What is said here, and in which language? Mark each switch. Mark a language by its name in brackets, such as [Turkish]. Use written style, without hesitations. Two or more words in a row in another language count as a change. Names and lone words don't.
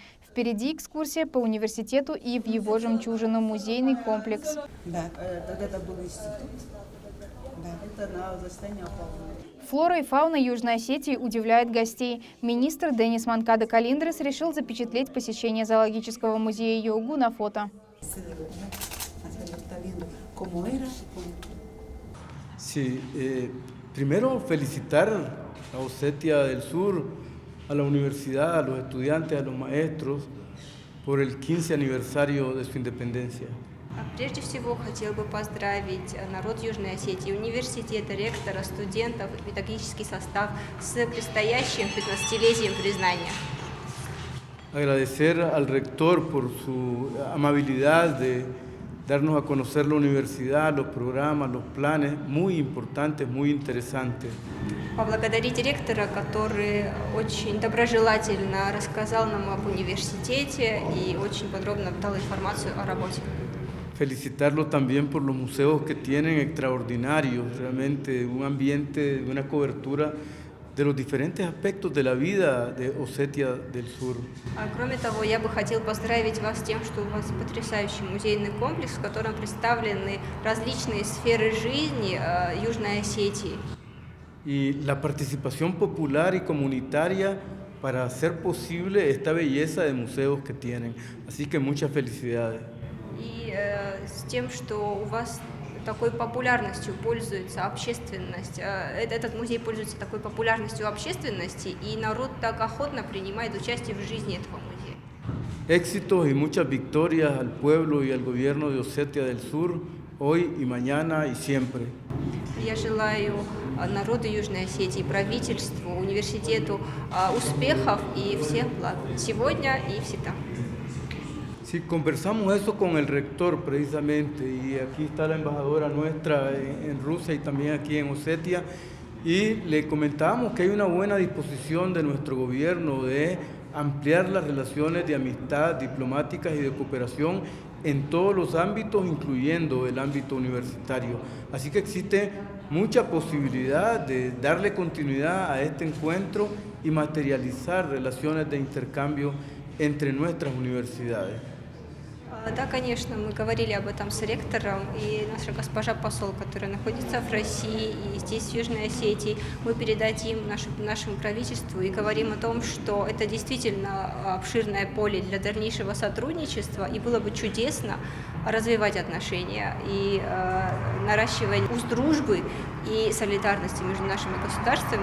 [Russian] Впереди экскурсия по университету и в его жемчужину музейный комплекс. Да, это был институт. Да, это на заседании Аполлона. Флора и фауна Южной Осетии удивляет гостей. Министр Денис Манкадо Калиндрес решил запечатлеть посещение зоологического музея ЮГУ на фото. [Spanish] Sí, primero felicitar a Osetia del Sur, a la universidad, a los estudiantes, a los maestros por el 15 aniversario de su independencia. [Russian] Прежде всего, хотел бы поздравить народ Южной Осетии, университета, ректора, студентов и педагогический состав с предстоящим 15-летием признания. [Spanish] Agradecer al rector por su amabilidad de darnos a conocer la universidad, los programas, los planes, muy importantes, muy interesantes. [Russian] Поблагодарить ректора, который очень доброжелательно рассказал нам об университете и очень подробно дал информацию о работе. [Spanish] Felicitarlo también por los museos que tienen extraordinarios, realmente un ambiente, una cobertura de los diferentes aspectos de la vida de Osetia del Sur. [Russian] Кроме того, я бы хотел поздравить вас с тем, что у вас потрясающий музейный комплекс, в котором представлены различные сферы жизни Южной Осетии. [Spanish] Y la participación popular y comunitaria para hacer posible esta belleza de museos que tienen. Así que muchas felicidades. [Russian] И с тем, что у вас такой популярностью пользуется общественность, этот музей пользуется такой популярностью общественности, и народ так охотно принимает участие в жизни этого музея. [Spanish] Éxitos y muchas victorias al pueblo y al gobierno de Osetia del Sur, hoy y mañana y siempre. [Russian] Я желаю народу Южной Осетии, правительству, университету успехов и всех благ сегодня и всегда. [Spanish] Sí, conversamos eso con el rector precisamente, y aquí está la embajadora nuestra en Rusia y también aquí en Osetia, y le comentábamos que hay una buena disposición de nuestro gobierno de ampliar las relaciones de amistad, diplomáticas y de cooperación en todos los ámbitos, incluyendo el ámbito universitario. Así que existe mucha posibilidad de darle continuidad a este encuentro y materializar relaciones de intercambio entre nuestras universidades. [Russian] Да, конечно, мы говорили об этом с ректором, и наша госпожа посол, которая находится в России и здесь, в Южной Осетии, мы передадим нашему правительству и говорим о том, что это действительно обширное поле для дальнейшего сотрудничества, и было бы чудесно развивать отношения и наращивать уз дружбы и солидарности между нашими государствами.